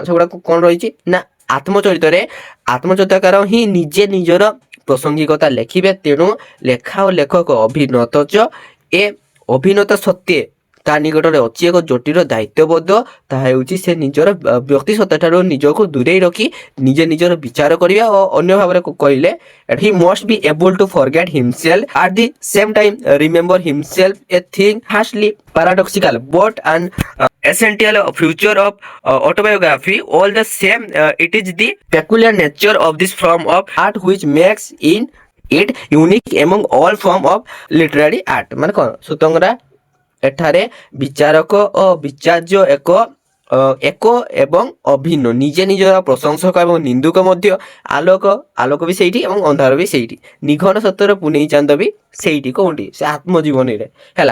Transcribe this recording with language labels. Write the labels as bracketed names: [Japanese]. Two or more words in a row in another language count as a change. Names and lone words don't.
[Odia] ସେଗୁଡ଼ାକ କ'ଣ ରହିଛି ନା ଆତ୍ମଚରିତରେ ଆତ୍ମଚରିତକାର ହିଁ ନିଜେ ନିଜର ପ୍ରସଙ୍ଗିକତା ଲେଖିବେ। ତେଣୁ ଲେଖା ଓ ଲେଖକ ଅଭିନତଜ ଏ ଅଭିନତ ସତ୍ତ୍ୱେ ତା ନିକଟରେ ଅଛି ଏକ ଜଟିଳ ଦାୟିତ୍ୱବୋଧ। ତାହା ହେଉଛି ସେ ନିଜର ବ୍ୟକ୍ତି ସତ୍ତାଠାରୁ ନିଜକୁ ଦୂରେଇ ରଖି ନିଜେ ନିଜର ବିଚାର କରିବା ଓ ଅନ୍ୟ ଭାବରେ କହିଲେ [English] he must be able to forget himself at the same time remember himself, a thing hastily paradoxical but an essential feature of autobiography. All the same, it is the peculiar nature of this form of art which makes it unique among all form of literary art। [Odia] ମାନେ କ'ଣ ସୁତଙ୍ଗରା ଏଠାରେ ବିଚାରକ ଓ ବିଚାର୍ଯ୍ୟ ଏକ ଏବଂ ଅଭିନ୍ନ, ନିଜେ ନିଜର ପ୍ରଶଂସକ ଏବଂ ନିନ୍ଦୁକ ମଧ୍ୟ, ଆଲୋକ ବି ସେଇଠି ଏବଂ ଅନ୍ଧାର ବି ସେଇଠି, ନିଘନ ସତ୍ୟର ପୁନେଇ ଚାନ୍ଦ ବି ସେଇଠି। କୋଉଠି? ସେ ଆତ୍ମଜୀବନୀରେ ହେଲା।